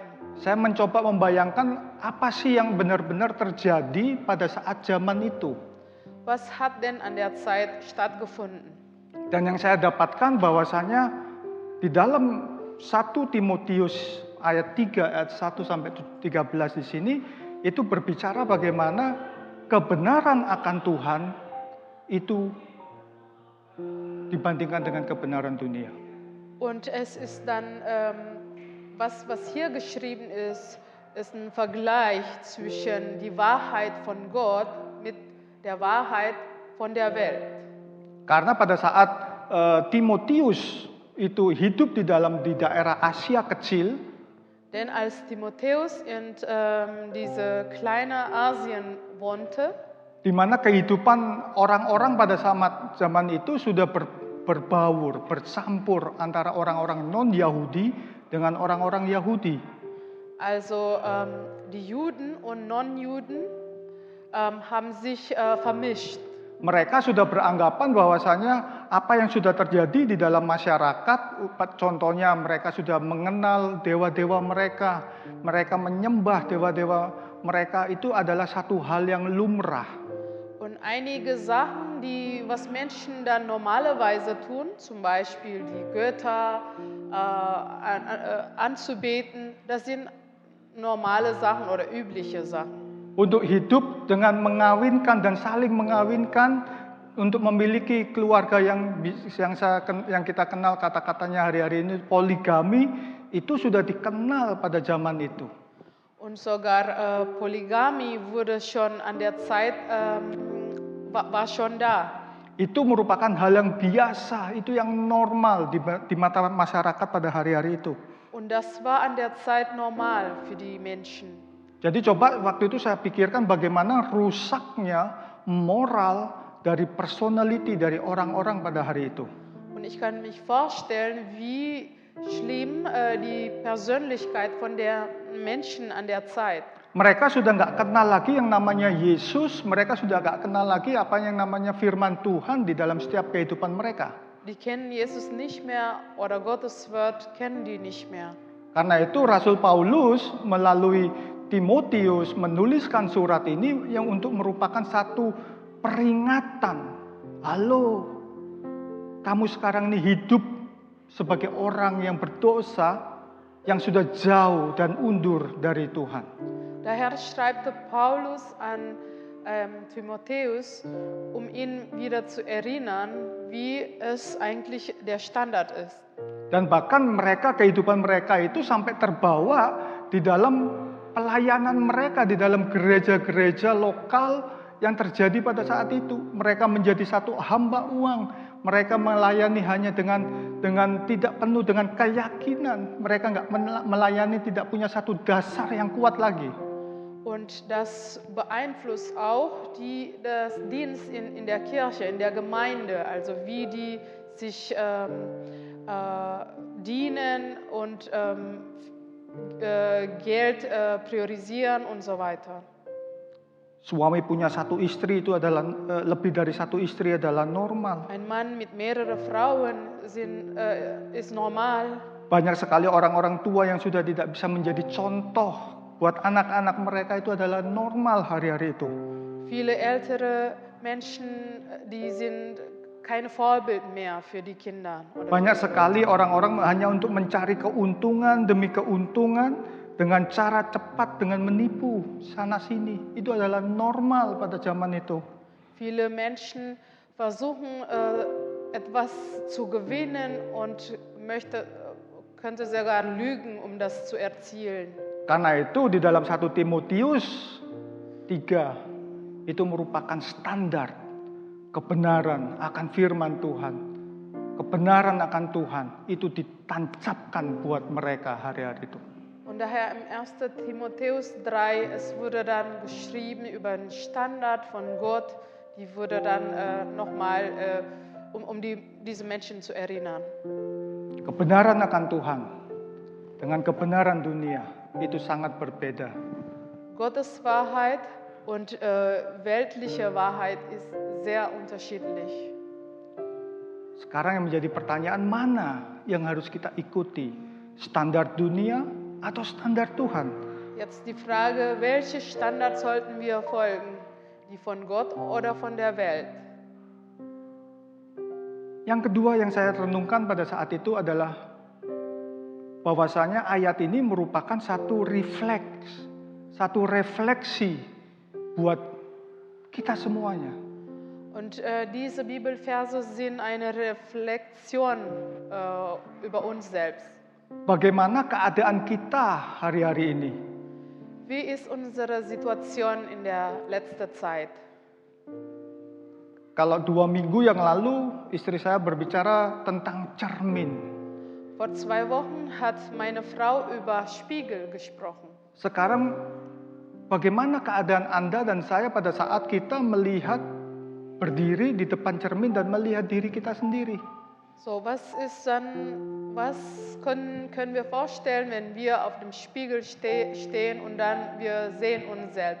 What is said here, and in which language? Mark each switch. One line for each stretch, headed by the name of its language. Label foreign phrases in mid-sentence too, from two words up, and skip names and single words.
Indonesian: Saya mencoba membayangkan apa sih yang benar-benar terjadi pada saat zaman itu.
German: Was hat denn an der Zeit stattgefunden?
Indonesian: Dan yang saya dapatkan bahwasanya di dalam 1 Timotius ayat 3 ayat 1 sampai 13 di sini itu berbicara bagaimana kebenaran akan Tuhan itu dibandingkan dengan kebenaran dunia.
German: Und es ist dann, was hier geschrieben ist ein Vergleich zwischen die Wahrheit von Gott mit der Wahrheit von der Welt.
Indonesian: Karena pada saat Timotius itu hidup di daerah Asia kecil,
German: Denn als Timotheus in diese kleine Asien wohnte,
Indonesian: di mana kehidupan orang-orang pada zaman itu sudah berbaur, bercampur antara orang-orang non-Yahudi dengan orang-orang Yahudi.
German: also die Juden und Non-Juden haben sich vermischt.
Indonesian: Mereka sudah beranggapan bahwasanya apa yang sudah terjadi di dalam masyarakat, contohnya mereka sudah mengenal dewa-dewa mereka, mereka menyembah dewa-dewa mereka, itu adalah satu hal yang lumrah.
German: Und einige Sachen, was Menschen dann normalerweise tun, zum Beispiel die Götter anzubeten, das sind normale Sachen oder übliche Sachen.
Indonesian: Untuk hidup dengan mengawinkan dan saling mengawinkan, untuk memiliki keluarga yang kita kenal kata-katanya hari-hari ini poligami, itu sudah dikenal pada zaman itu.
German: Und sogar Polygamie wurde schon an der Zeit, war schon da.
Indonesian: Itu merupakan hal yang biasa, itu yang normal di mata masyarakat pada hari-hari itu.
German: Und das war an der Zeit normal für die Menschen.
Indonesian: Jadi coba waktu itu saya pikirkan bagaimana rusaknya moral dari personality dari orang-orang pada hari itu.
German: Und ich kann mich vorstellen, wie schlimm die Persönlichkeit von der Menschen an der Zeit.
Indonesian: Mereka sudah nggak kenal lagi yang namanya Yesus, mereka sudah nggak kenal lagi apa yang namanya firman Tuhan di dalam setiap kehidupan mereka.
German: Die kennen Jesus nicht mehr oder Gottes Wort kennen die nicht mehr.
Indonesian: Karena itu Rasul Paulus melalui Timotius menuliskan surat ini yang untuk merupakan satu peringatan. Halo, kamu sekarang ini hidup sebagai orang yang berdosa, yang sudah jauh dan undur dari Tuhan.
German: Daher schreibt Paulus an Timotheus, ihn wieder zu erinnern, wie es eigentlich der Standard ist.
Indonesian: Dan bahkan kehidupan mereka itu sampai terbawa di dalam pelayanan mereka, di dalam gereja-gereja lokal yang terjadi pada saat itu. Mereka menjadi satu hamba uang. Mereka melayani hanya dengan tidak penuh dengan keyakinan. Mereka nggak melayani, tidak punya satu dasar yang kuat lagi.
German: Und das beeinflusst auch das Dienst in der Kirche, in der Gemeinde, also wie die sich dienen und Geld priorisieren und so weiter.
Indonesian: Suami punya satu istri itu adalah lebih dari satu istri adalah normal.
German: Ein Mann mit mehreren Frauen ist normal.
Indonesian: Banyak sekali orang-orang tua yang sudah tidak bisa menjadi contoh buat anak-anak mereka, itu adalah normal hari-hari itu.
German: Viele ältere Menschen, die sind kein Vorbild mehr für die Kinder.
Indonesian: Banyak sekali orang-orang hanya untuk mencari keuntungan demi keuntungan dengan cara cepat, dengan menipu sana sini. Itu adalah normal pada zaman itu.
German: Viele Menschen versuchen etwas zu gewinnen und könnte sogar lügen, um das zu erzielen.
Indonesian: Karena itu di dalam 1 Timotius 3 itu merupakan standar kebenaran akan firman Tuhan. Kebenaran akan Tuhan itu ditancapkan buat mereka hari-hari itu.
German: Und daher im 1. Timotheus 3, es wurde dann geschrieben über den Standard von Gott, die wurde dann nochmal, diese Menschen zu erinnern.
Indonesian: Kebenaran akan Tuhan dengan kebenaran dunia itu sangat berbeda.
German: Gottes Wahrheit und weltliche Wahrheit ist sehr unterschiedlich.
Indonesian: Sekarang yang menjadi pertanyaan, mana yang harus kita ikuti? Standar dunia atau standar Tuhan?
German: Jetzt die Frage, welche Standards sollten wir folgen? Die von Gott oder von der Welt?
Indonesian: Yang kedua yang saya renungkan pada saat itu adalah bahwasanya ayat ini merupakan satu refleksi buat kita semuanya.
German: Und diese Bibelverse sind eine Reflexion über uns selbst.
Indonesian: Bagaimana keadaan kita hari-hari ini?
German: Wie ist unsere Situation in der letzten Zeit?
Indonesian: Kalau 2 minggu yang lalu istri saya berbicara tentang cermin.
German: Vor 2 Wochen hat meine Frau über Spiegel gesprochen.
Indonesian: Sekarang bagaimana keadaan Anda dan saya pada saat kita melihat berdiri di depan cermin dan melihat diri kita sendiri?
German: So, was können wir vorstellen, wenn wir auf dem Spiegel stehen und dann wir sehen uns selbst?